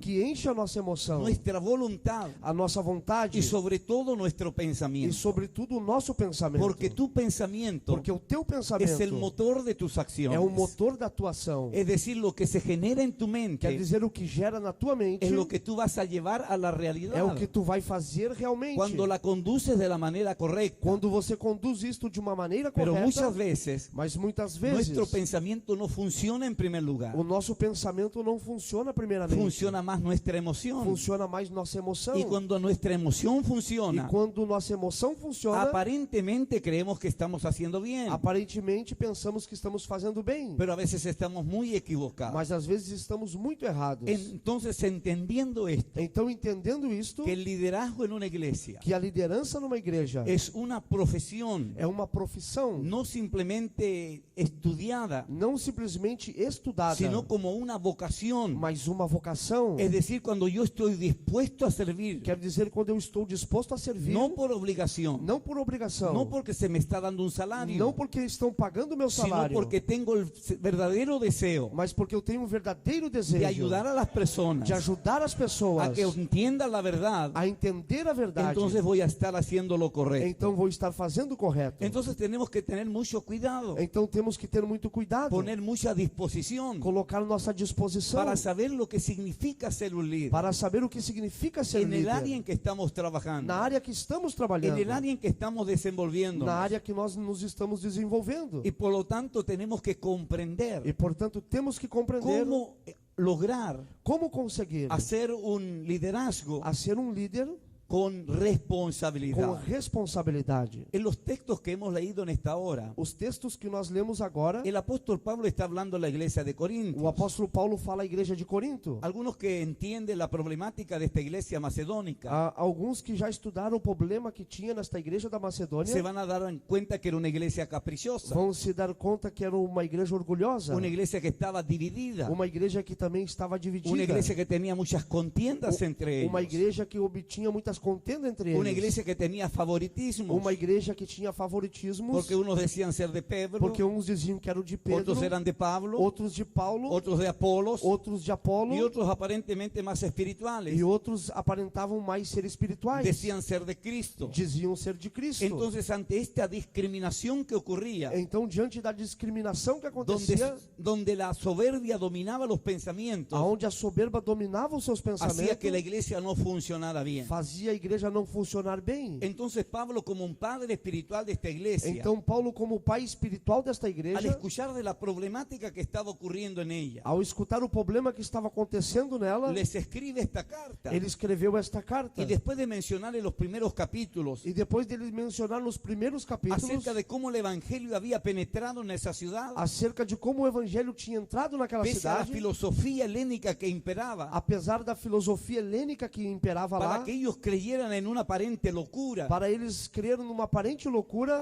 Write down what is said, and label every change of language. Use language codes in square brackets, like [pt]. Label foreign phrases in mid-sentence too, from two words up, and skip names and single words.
[pt] que encha a nossa emoção, [es] nuestra voluntad [pt] a nossa vontade [es] y sobre todo nuestro [pt] e, [es] pensamiento. [pt] sobretudo, o nosso pensamento. [es] Porque tu pensamiento [pt] Porque o teu pensamento [es] es el motor de tus acciones. [pt] é o motor da tua ação. [es] Es decir, lo que se genera en tu [pt] Quer [es] mente [pt] dizer, o que gera na tua mente [es] es lo que tú vas a llevar a la [pt] é o [es] realidad. [pt] que tu vai fazer realmente. [es] Cuando la conduces de la manera correcta. [pt] Quando você conduz isto de uma maneira [es] Pero [pt] correta, [es] muchas veces [pt] mas muitas vezes [es] nuestro pensamiento no funciona en primer lugar. [pt] o nosso pensamento não funciona primeiramente. [es] Funciona más nuestra emoción. [pt] Funciona mais nossa emoção. [es] Y cuando nuestra emoción [pt] E [es] funciona, [pt] quando nossa emoção funciona, [es] aparentemente creemos que estamos haciendo bien. [pt] aparentemente pensamos que estamos fazendo bem, [es] Pero a veces estamos muy equivocados. [pt] mas às vezes estamos muito errados. [es] Entonces, entendiendo esto, [pt] Então, entendendo isto, [es] que el liderazgo en una iglesia [pt] que a liderança numa igreja [es] es una profesión, [pt] é uma profissão, [es] no simplemente estudiada, [pt] não simplesmente estudada, [es] sino como una vocación vocación. [pt] mas uma vocação. [es] Es decir, cuando yo estoy dispuesto a servir, [pt] Quer dizer, quando eu estou disposto a servir, [es] no por obligación, [pt] não por obrigação, [es] no porque se me está dando un salario, [pt] não porque estão pagando o meu [es] sino [pt] salário, [es] porque tengo el verdadero deseo [pt] mas porque eu tenho um verdadeiro desejo [es] de ayudar a las personas [pt] de ajudar as pessoas [es] a que entiendan la verdad. [pt] a entender a verdade. [es] Entonces voy a estar haciendo lo correcto. [pt] Então vou estar fazendo o correto. [es] Entonces tenemos que tener mucho cuidado, [pt] Então temos que ter muito cuidado, [es] poner mucha disposición [pt] colocar nossa disposição [es] para saber lo que significa ser un líder [pt] para saber o que significa ser [es] en el [pt] líder, [es] área en que estamos trabajando, [pt] na área que estamos [es] en [pt] trabalhando, [es] el área en que estamos desenvolviendo. [pt] na área que nós nos estamos desenvolvendo. [es] Y por lo tanto tenemos que [pt] E [es] comprender [pt] portanto temos que compreender [es] cómo lograr [pt] como conseguir [es] hacer un liderazgo [pt] a ser um líder [es] con [pt] com [es] responsabilidad. [pt] responsabilidade. [es] En los textos que hemos leído en esta hora, [pt] Os textos que nós lemos agora, [es] el apóstol Pablo está hablando a la iglesia de Corinto. [pt] o apóstolo Paulo fala à igreja de Corinto. [es] Algunos que entienden la problemática de esta iglesia macedónica [pt] Há alguns que já estudaram o problema que tinha nesta igreja da Macedônia [es] se van a dar cuenta que era una iglesia caprichosa, [pt] vão se dar conta que era uma igreja orgulhosa, [es] una iglesia que estaba dividida, [pt] uma igreja que também estava dividida, [es] una iglesia que tenía muchas contiendas entre [pt] uma [es] ellos, [pt] igreja que obtinha muitas contendas entre [es] una [pt] eles, [es] iglesia que tenía favoritismos, [pt] uma igreja que tinha favoritismos, [es] porque unos decían ser de Pedro, [pt] porque uns diziam que eram de Pedro, [es] otros eran de Pablo, [pt] outros de Paulo, [es] otros de Apolos [pt] outros de Apolo, [es] y otros aparentemente más espirituales [pt] e outros aparentavam mais ser espirituais, [es] decían ser de Cristo. [pt] diziam ser de Cristo. [es] Entonces, ante esta discriminación que ocurría, [pt] Então, diante da discriminação que acontecia, [es] donde la soberbia dominaba los pensamientos, [pt] aonde a soberba dominava os seus [es] hacía que la [pt] pensamentos, [es] iglesia no funcionara bien. [pt] fazia a igreja não funcionar bem. [es] Entonces Pablo, como un padre espiritual de esta iglesia, [pt] Então, Paulo, como pai espiritual desta [es] al [pt] igreja, [es] escuchar de la problemática que estaba ocurriendo en ella, [pt] ao escutar o problema que estava acontecendo nela, [es] les escribe esta carta. [pt] ele escreveu esta carta. [es] Y después de mencionar en los primeros capítulos [pt] E depois dele mencionar nos primeiros capítulos [es] acerca de cómo el evangelio había penetrado en esa ciudad, [pt] acerca de como o evangelho tinha entrado naquela [es] pese a la [pt] cidade, [es] filosofía helénica que imperaba, [pt] apesar da filosofia helênica que imperava [es] para [pt] lá, [es] que ellos creyeran en una aparente locura, [pt] para eles creram numa aparente loucura,